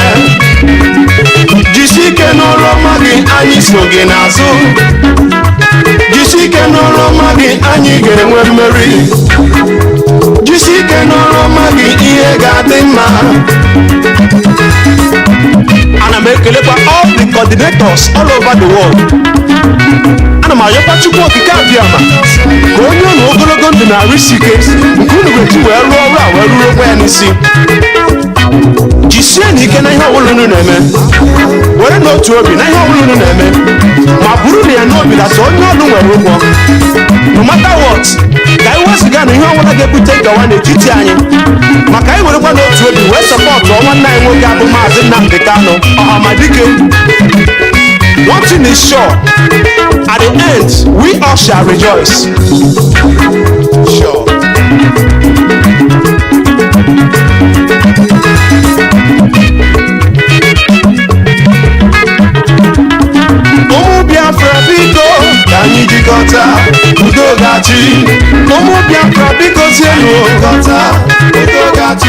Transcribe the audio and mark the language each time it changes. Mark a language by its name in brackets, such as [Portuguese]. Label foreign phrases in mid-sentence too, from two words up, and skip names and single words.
[Igbo] Jisi ike n'ọrụ ọma gị, anyị so gị n'azụ. Jisi ike n'ọrụ ọma gị, anyị ga-enwe mmeri. Jisi ike n'ọrụ ọma gị, ihe ga-adị mma. Ana m ekelekwa [English] all the coordinators all over the world. [Igbo] Ana m ayọkwa Chukwu okike abịama ka onye unu ogologo ndụ na-arụ isi ike nke unu ga-eji wee rụọ ọrụ a wee ruru okwe ya n'isi. Jisie n'ike na ihe ọbụla unu na-eme, were n'otu obi na ihe ọbụla unu na-eme, ma bụrụ na ya n'obi na so onye ọrụ nwere ụgwọ. [English] No matter what, [Igbo] ka anyị wezụga na ihe ọbụla ga-ebute nkewa n'etiti anyị, maka anyị werekwa n'otu obi wee sọpọtụ nwanne anyị nwoke abụ Maazị Nnamdi Kanu ọhamadike. [English] One thing is sure, at the end, we all shall rejoice. Sure. [Igbo] Ụmụ Biafra biko ka anyị jikọta udo gachi. Ụmụ Biafra biko zienu udo gachi.